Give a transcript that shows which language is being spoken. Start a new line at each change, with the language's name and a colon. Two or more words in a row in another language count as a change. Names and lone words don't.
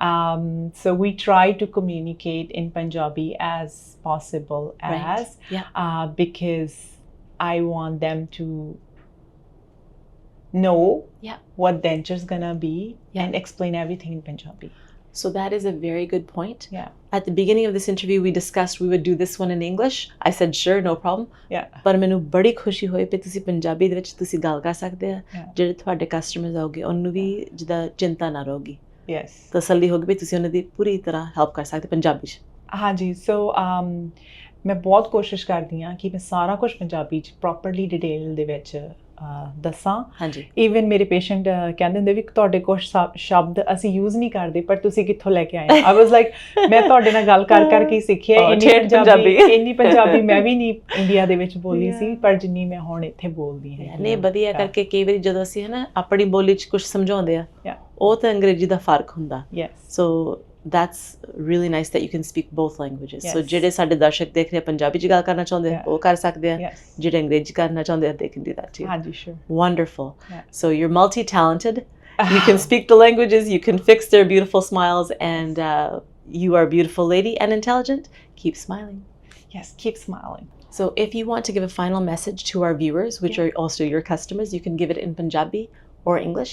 English: So we try to communicate in Punjabi as possible because I want them to know what denture is gonna be and explain everything in Punjabi. So that is a very good point. Yeah. At the beginning of this interview, we discussed we would do this one in English. I said, sure, no problem. Yeah.
Punjabi: But ਮੈਨੂੰ ਬੜੀ ਖੁਸ਼ੀ ਹੋਈ ਕਿ ਤੁਸੀਂ ਪੰਜਾਬੀ ਦੇ ਵਿੱਚ ਤੁਸੀਂ ਗੱਲ ਕਰ ਸਕਦੇ ਆ ਜਿਹੜੇ ਤੁਹਾਡੇ ਕਸਟਮਰਸ ਆਉਗੇ ਉਹਨੂੰ ਵੀ ਜਿਹਦਾ ਚਿੰਤਾ ਨਾ ਰਹੂਗੀ ਯੈਸ ਤਸੱਲੀ ਹੋਗੀ ਵੀ ਤੁਸੀਂ ਉਹਨਾਂ ਦੀ ਪੂਰੀ ਤਰ੍ਹਾਂ ਹੈਲਪ ਕਰ ਸਕਦੇ ਪੰਜਾਬੀ 'ਚ ਹਾਂਜੀ ਸੋ ਮੈਂ ਬਹੁਤ ਕੋਸ਼ਿਸ਼ ਕਰਦੀ ਹਾਂ ਕਿ ਮੈਂ ਸਾਰਾ ਕੁਝ ਪੰਜਾਬੀ 'ਚ
English: properly detail
Punjabi: ਦੇ ਵਿੱਚ ਦੱਸਾਂ ਹਾਂਜੀ ਈਵਨ ਮੇਰੇ ਪੇਸ਼ੈਂਟ ਕਹਿੰਦੇ ਹੁੰਦੇ ਵੀ ਤੁਹਾਡੇ ਕੁਝ ਸ਼ਬਦ ਅਸੀਂ ਯੂਜ਼ ਨਹੀਂ ਕਰਦੇ ਪਰ ਤੁਸੀਂ ਕਿੱਥੋਂ ਲੈ ਕੇ ਆਏ
English: I was like
Punjabi: ਮੈਂ ਤੁਹਾਡੇ ਨਾਲ ਗੱਲ ਕਰ ਕਰਕੇ ਸਿੱਖਿਆ ਇੰਨੀ ਪੰਜਾਬੀ ਮੈਂ ਵੀ ਨਹੀਂ ਇੰਡੀਆ ਦੇ ਵਿੱਚ ਬੋਲੀ ਸੀ ਪਰ ਜਿੰਨੀ ਮੈਂ ਹੁਣ ਇੱਥੇ ਬੋਲਦੀ ਹਾਂ ਨਹੀਂ ਵਧੀਆ ਕਰਕੇ ਕਈ ਵਾਰੀ ਜਦੋਂ ਅਸੀਂ ਹੈ ਨਾ ਆਪਣੀ ਬੋਲੀ 'ਚ ਕੁਝ ਸਮਝਾਉਂਦੇ ਆ ਉਹ ਤਾਂ ਅੰਗਰੇਜ਼ੀ ਦਾ ਫਰਕ ਹੁੰਦਾ ਸੋ
English: that's really nice that you can speak both languages.
Punjabi: So ਜਿਹੜੇ ਸਾਡੇ ਦਰਸ਼ਕ ਦੇਖ ਰਹੇ ਪੰਜਾਬੀ 'ਚ ਗੱਲ ਕਰਨਾ ਚਾਹੁੰਦੇ ਉਹ ਕਰ ਸਕਦੇ ਆ ਜਿਹੜੇ ਅੰਗਰੇਜ਼ੀ ਕਰਨਾ ਚਾਹੁੰਦੇ ਆ
English: they can do that too.
Punjabi: ਹਾਂਜੀ sure.
English: Wonderful. So you're multi-talented. You can speak the languages, you can fix their beautiful smiles, and you are a beautiful lady and intelligent. Keep smiling. Yes, keep smiling. So if you want to give a final message to our viewers, which are also your customers, you can give it in Punjabi or English.